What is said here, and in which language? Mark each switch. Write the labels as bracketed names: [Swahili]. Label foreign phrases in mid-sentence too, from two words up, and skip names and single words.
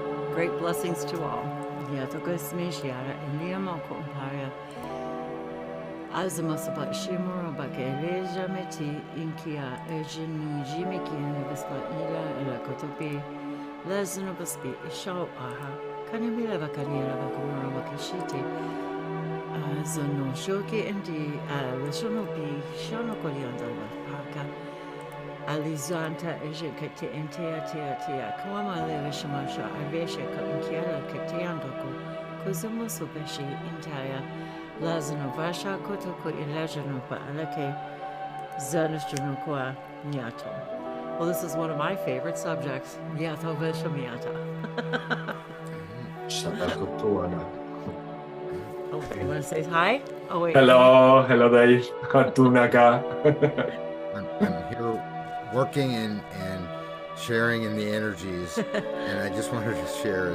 [English] Great blessings to all. Ya toka smishiara eliamo kumpaya. Azamosaba shimura baka eleja meti inkia ejinu jimiki nibispa ila ila kotopi. Lazano baspi ishao aha. Kanimila bakarira bakumura bakashiti. Zono shoki endi lashono bi shono kolianda paka. Alizanta eje kete entea tea kama leve shamasha aveshe ka inkiala keteandoko kuzumo subeshi intaya lazano vasha kotoko ilajano pa alake zanashino kwa nyato. Well, this is one of my favorite subjects. Nyato vesha miata. Oh, you want to say hi? Oh, wait. Hello, Dave. Tunaka. I'm here working and sharing in the energies, and I just wanted to share.